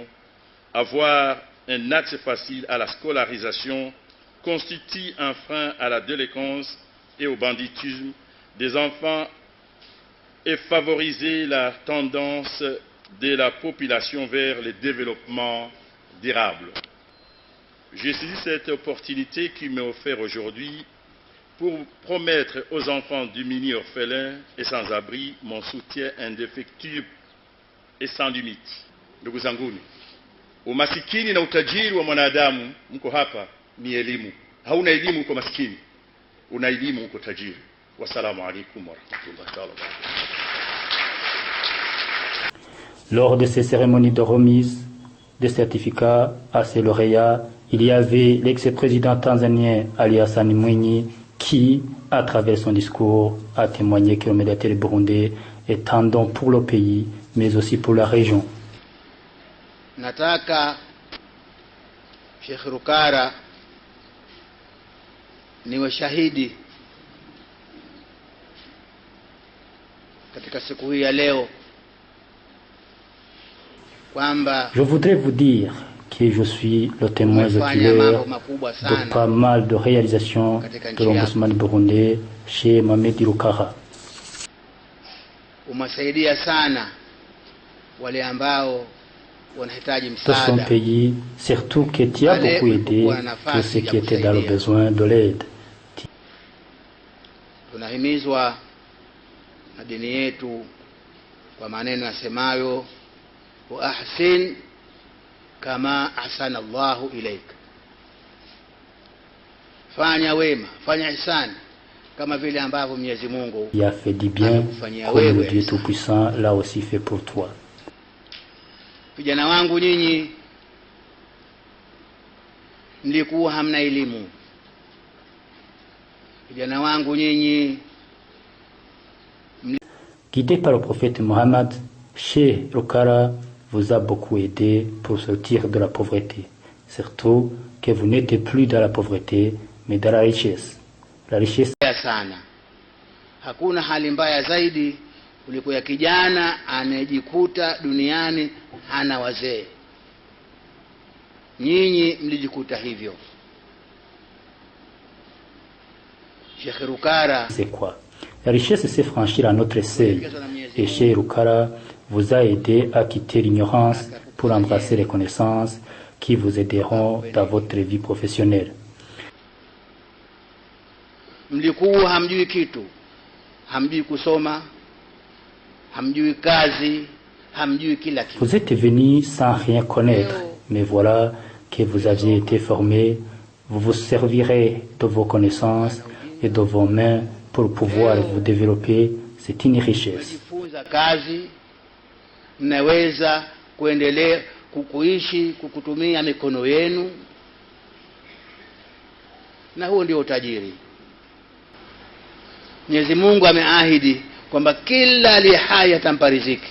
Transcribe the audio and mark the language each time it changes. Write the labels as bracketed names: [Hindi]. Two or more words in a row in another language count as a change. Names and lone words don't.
[French] Avoir un accès facile à la scolarisation constitue un frein à la délinquance et au banditisme des enfants et favoriser la tendance de la population vers le développement durable. J'ai saisi cette opportunité qui m'est offerte aujourd'hui pour promettre aux enfants démunis, orphelins et sans-abri mon soutien indéfectible et sans limite. [Swahili] Ndugu zanguni, umasikini na utajiri wa mwanadamu mko hapa ni elimu. Hauna elimu uko maskini, una elimu uko tajiri. [Arabic] والسلام عليكم ورحمة الله وبركاته. [French] Lors de ces cérémonies de remise des certificats à ces lauréats, il y avait l'ex-président tanzanien Ali Hassan Mwinyi qui, à travers son discours, a témoigné que le médiateur burundais est un don pour le pays, mais aussi pour la région. [Swahili] Nataka Sheikh Rukara niwe shahidi katika siku hii ya leo kwamba [French] je voudrais vous dire que je suis le témoin oculaire de pas mal de réalisations de l'ombudsman burundais chez Mamedi Rukara. [Swahili] Umesaidia sana wale ambao wanahitaji [French] De son [Swahili] msaada. [French] pays, surtout que tu as beaucoup aidé tous ceux qui étaient dans le besoin de l'aide. [Swahili] Tunahimizwa na dini yetu kwa maneno yasemayo [Arabic] وأحسن كما أحسن الله إليك, [Swahili] fanya wema, fanya ihsani kama vile ambavyo Mwenyezi Mungu [French] Il a fait du bien comme le Dieu Tout-Puissant l'a aussi fait pour toi. [Swahili] Vijana wangu nyinyi mlikuwa hamna elimu. Vijana wangu nyinyi [French] Guidé par le prophète Mohammed, Cheikh Rukara vous a beaucoup aidé pour sortir de la pauvreté. Surtout que vous n'êtes plus dans la pauvreté, mais dans la richesse. La richesse [Swahili] sana. Hakuna hali mbaya zaidi kuliko ya kijana anayejikuta duniani hana wazee. Nyinyi mlijikuta hivyo. Sheikh Rukara, [French] c'est quoi? La richesse, c'est franchir à notre seuil. Et Cheikh Rukara vous a aidé à quitter l'ignorance pour embrasser les connaissances qui vous aideront dans votre vie professionnelle. [Swahili] mlikuwa hamjui kitu, hamjui kusoma, hamjui kazi, hamjui kila kitu. [French] Vous êtes venu sans rien connaître, mais voilà que vous aviez été formé. Vous vous servirez de vos connaissances et de vos mains pour pouvoir vous développer. C'est une richesse. [Swahili] Mnajifunza kazi, mnaweza kuendelea kuishi kukutumia mikono yenu, na huo ndio utajiri. Mwenyezi Mungu ameahidi kwamba kila aliye hai atampa riziki.